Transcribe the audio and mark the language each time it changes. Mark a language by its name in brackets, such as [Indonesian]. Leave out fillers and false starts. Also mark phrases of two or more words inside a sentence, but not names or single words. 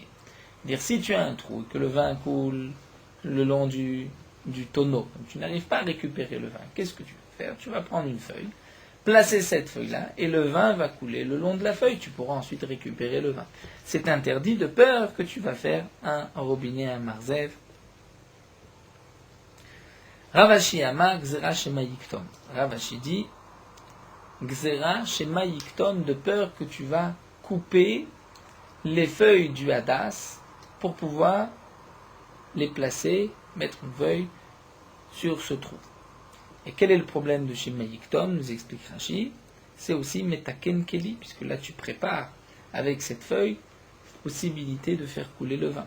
[French] Dire si tu as un trou et que le vin coule le long du tonneau, tu n'arrives pas à récupérer le vin, qu'est-ce que tu vas faire? Tu vas prendre une feuille, placer cette feuille-là, et le vin va couler le long de la feuille, tu pourras ensuite récupérer le vin. C'est interdit de peur que tu vas faire un robinet, un marzev. [Hebrew] רב אשי אמר גזרה שמא יקטום. Ravashi dit, גזרה שמא יקטום, [French] de peur que tu vas couper les feuilles du hadas pour pouvoir les placer, mettre une feuille sur ce trou. Et quel est le problème de [Hebrew] שמא יקטום, [French] nous explique Rashi? C'est aussi [Hebrew] מתקן כלי, [French] puisque là tu prépares avec cette feuille possibilité de faire couler le vin.